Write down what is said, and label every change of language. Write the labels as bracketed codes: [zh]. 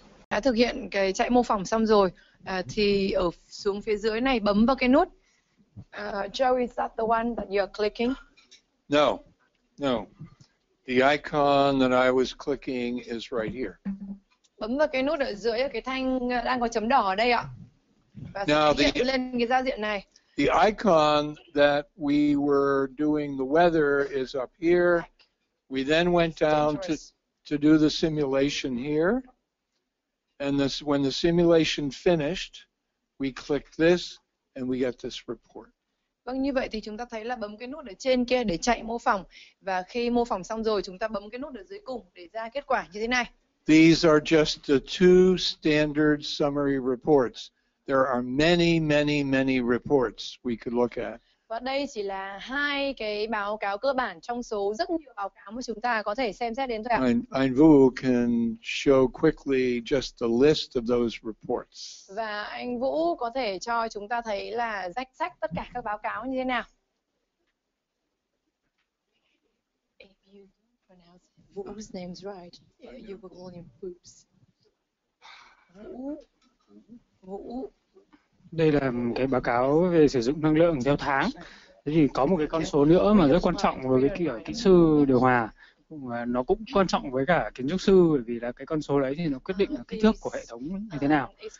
[vi] đã thực hiện cái chạy mô phỏng xong rồi thì ở xuống phía dưới này bấm vào cái nút. [en] Joe, is that the one that you're clicking? No, no. The icon that I was clicking is right here. [vi] Bấm vào cái nút ở dưới cái thanh đang có chấm đỏ ở đây ạ. Và [en] Now [vi] sẽ hiện lên cái giao diện này. [en] The icon that we were doing the weather is up here. We then went down to do the simulation here. And when the simulation finished, we click this and we get this report. [vi] Vâng, như vậy thì chúng ta thấy là bấm cái nút ở trên kia để chạy mô phỏng. Và khi mô phỏng xong rồi, chúng ta bấm cái nút ở dưới cùng để ra kết quả như thế này. [en] These are just the two standard summary reports. There are many, many, many reports we could look at. [vi] Và đây chỉ là hai cái báo cáo cơ bản trong số rất nhiều báo cáo mà chúng ta có thể xem xét đến thôi ạ. [en] Anh Vũ can show quickly just the list of those reports. [vi] Và anh Vũ có thể cho chúng ta thấy là danh sách tất cả các báo cáo như thế nào. [en] If you pronounce Vu's name's right, you will call him Boops. [vi] Vũ. Đây là cái báo cáo về sử dụng năng lượng theo tháng. Thế thì có một cái con số nữa mà rất quan trọng với cái kỹ sư điều hòa. Và nó cũng quan trọng với cả kiến trúc sư, bởi vì là cái con số đấy thì nó quyết định là kích thước của hệ thống như thế nào.